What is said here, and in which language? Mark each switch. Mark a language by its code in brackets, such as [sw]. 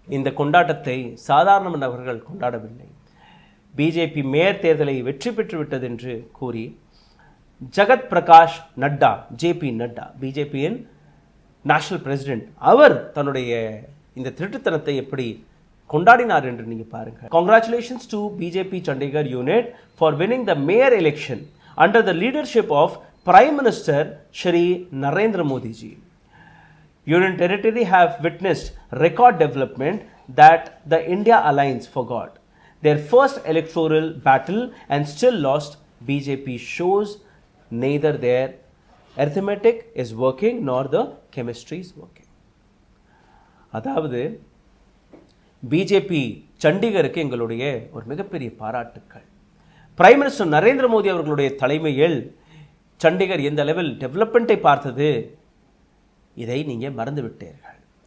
[ta] இந்த கொண்டாட்டத்தை சாதாரண நபர்கள் கொண்டாடவில்லை. பிஜேபி மேயர் தேர்தலை வெற்றி பெற்றுவிட்டது என்று கூறி ஜகத் பிரகாஷ் நட்டா, ஜேபி நட்டா, பிஜேபியின் நேஷனல் பிரசிடென்ட், அவர் தன்னுடைய இந்த திருட்டுத்தனத்தை எப்படி கொண்டாடினார் என்று நீங்க பாருங்க. [en] Congratulations to BJP Chandigarh unit for winning the mayor election under the leadership of Prime Minister Shri Narendra Modi ji. Union territory have witnessed record development that the India Alliance forgot their first electoral battle and still lost. BJP shows neither their arithmetic is working nor the chemistry is working. [ta] அதாவது BJP சண்டிகருக்கு எங்களுடைய ஒரு மிகப்பெரிய பாராட்டுக்கள். Prime minister Narendra Modi அவர்களுடைய தலைமையில் சண்டிகர் எந்த அளவில் டெவலப்மெண்ட்டை பார்த்தது, இதை நீங்கள் மறந்து விட்டீர்கள்.